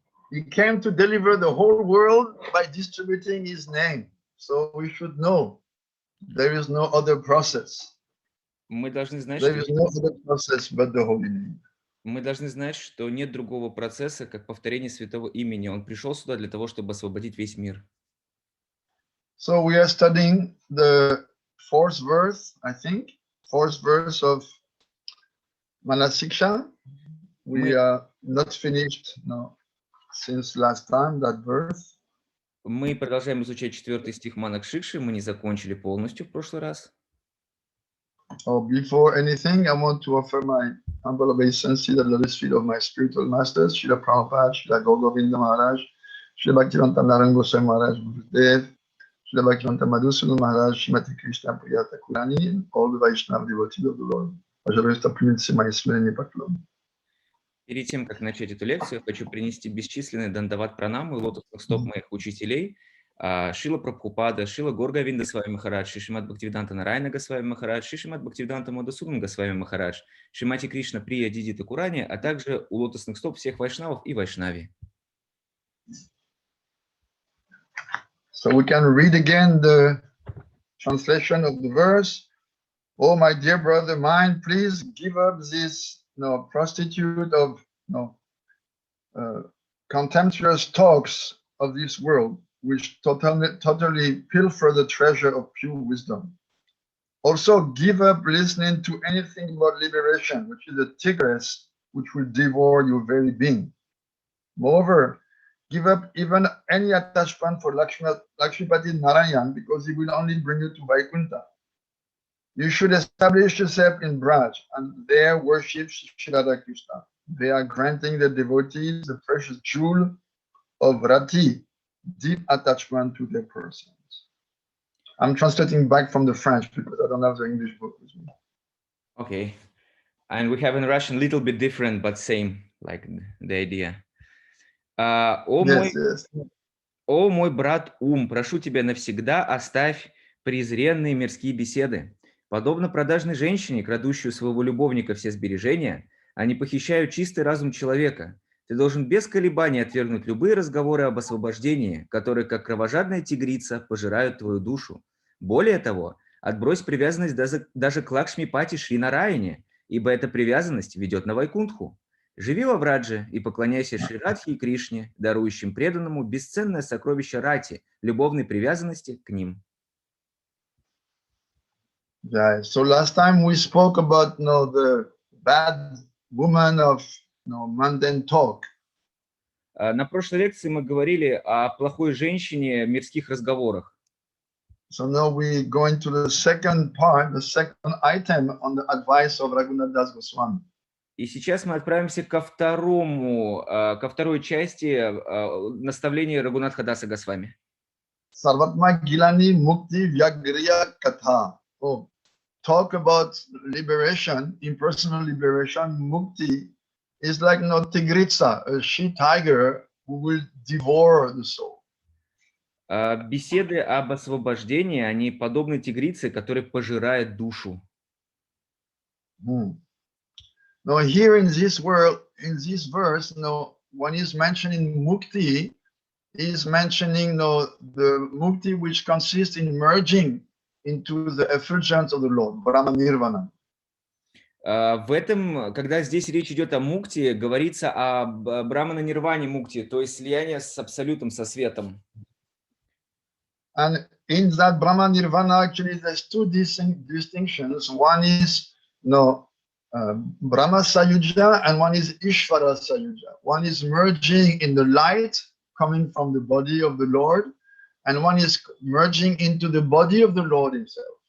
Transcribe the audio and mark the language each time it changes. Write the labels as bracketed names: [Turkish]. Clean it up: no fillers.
[English] He came to deliver the whole world by distributing his name. So we should know there is no other process. [Russian] Мы должны знать, [English] There is no other process but the holy name. [Russian] Мы должны знать, что нет другого процесса, как повторение святого имени. Он пришел сюда для того, чтобы освободить весь мир. [English] So we are studying the fourth verse, I think, fourth verse of Manah-Shikša. We are not finished since last time that verse. [Russian] Мы продолжаем изучать 4 стих Манах-Шикши. Мы не закончили полностью в прошлый раз. [English] Before anything, I want to offer my humble obeisance to the lotus feet of my spiritual masters, Srila Prabhupada, Srila Govinda Maharaj, Srila Bhaktivinoda Narayana Goswami Maharaj, Gurudev, Srila Bhaktivinoda Madhusudan Maharaj, Srimati Krishna Priya Thakurani, and all the Vaishnava devotees of the Lord. [Russian] Пожалуйста, примите мои смиренные поклоны. Перед тем, как начать эту лекцию, я хочу принести бесчисленные дандават пранамы лотосных стоп моих учителей, Шрила Прабхупада, Шрила Говинда Свами Махарадж, Шримад Бхактиведанта Нарайана Госвами Махарадж, Шримад Бхактиведанта Мадхусудан Госвами Махарадж, Шримати Кришна Прия Диди Такурани, а также у лотосных стоп всех вайшнавов и вайшнави. [English] So we can read again the translation of the verse. Oh, my dear brother mine, please give up this prostitute of contemptuous talks of this world, which totally pilfer the treasure of pure wisdom. Also, give up listening to anything about liberation, which is a tigress which will devour your very being. Moreover, give up even any attachment for Lakshmipati Narayan, because he will only bring you to Vaikuntha. You should establish yourself in Braj and there worship Shri Radha Krishna. They are granting the devotees the precious jewel of Rati, deep attachment to their persons. I'm translating back from the French because I don't have the English book with me. Okay. And we have in Russian a little bit different, but same, like the idea. О, Yes, yes. [Russian] О, мой брат ум, прошу тебя навсегда оставь презренные мирские беседы. Подобно продажной женщине, крадущую своего любовника все сбережения, они похищают чистый разум человека. Ты должен без колебаний отвергнуть любые разговоры об освобождении, которые, как кровожадная тигрица, пожирают твою душу. Более того, отбрось привязанность даже к Лакшмипати Шри Нараяне, ибо эта привязанность ведет на Вайкунтху. Живи во Врадже и поклоняйся Шри Радхе и Кришне, дарующим преданному бесценное сокровище рати, любовной привязанности к ним. [English] Yeah. So last time we spoke about the bad woman of mundane talk. [Russian] На прошлой лекции мы говорили о плохой женщине в мирских разговорах. [English] So now we go into the second part, the second item on the advice of Raghunath Das Goswami. [Russian] И сейчас мы отправимся ко второй части наставления Рагунатха Даса Госвами. [Sanskrit] Sarvatma Gilani Mukti Vyagriya Katha. [English] Oh, talk about liberation, impersonal liberation. Mukti is like tigritsa, a she tiger who will devour the soul. [Russian] Беседы об освобождении, они подобны тигрице, которая пожирает душу. [English] Now here in this verse, when he's mentioning mukti, he's mentioning the mukti which consists in merging into the effulgence of the Lord, Brahma Nirvana. [Russian] В этом, когда здесь речь идет о мукти, говорится о Брахмана-нирване мукти, то есть слияние с абсолютом, со светом. [English] And in that Brahma Nirvana, actually, there's two distinctions. One is Brahma Sayuja, and one is Ishvara Sayuja. One is merging in the light coming from the body of the Lord, and one is merging into the body of the Lord himself.